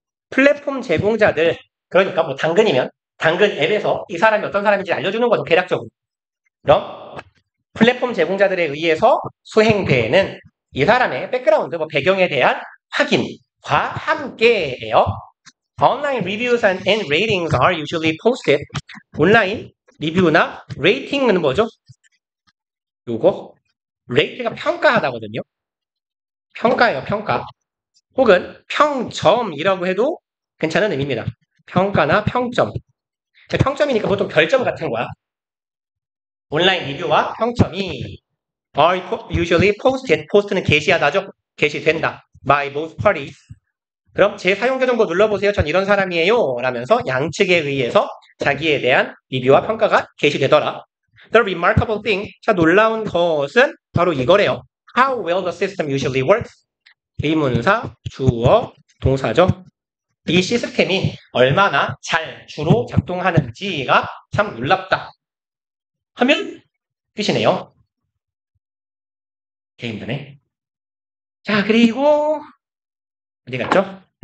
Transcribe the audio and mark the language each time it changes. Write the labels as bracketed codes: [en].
[ko] 플랫폼 제공자들, 그러니까 뭐 당근이면 당근 앱에서 이 사람이 어떤 사람인지 알려주는 거죠. 대략적으로. 그럼 플랫폼 제공자들에 의해서 수행되는 이 사람의 백그라운드, 뭐 배경에 대한 확인과 함께예요. [en] Online reviews and ratings are usually posted. [ko] 온라인 리뷰나 레이팅은 뭐죠? 요거 레이트가 평가하다거든요. 평가예요, 평가. 혹은 평점이라고 해도 괜찮은 의미입니다. 평가나 평점. 평점이니까 보통 별점 같은 거야. 온라인 리뷰와 평점이 [en] are usually posted. [ko] post는 게시하다죠. [en] 게시된다. by both parties. [ko] 그럼 제 사용자 정보 눌러보세요. 전 이런 사람이에요. 라면서 양측에 의해서 자기에 대한 리뷰와 평가가 게시되더라. [en] The remarkable thing. [ko] 자, 놀라운 것은 바로 이거래요. [en] How well the system usually works. [ko] 의문사, 주어, 동사죠. 이 시스템이 얼마나 잘 주로 작동하는지가 참 놀랍다. 하면 끝이네요. 되게 힘드네. 자, 그리고 어디 갔죠?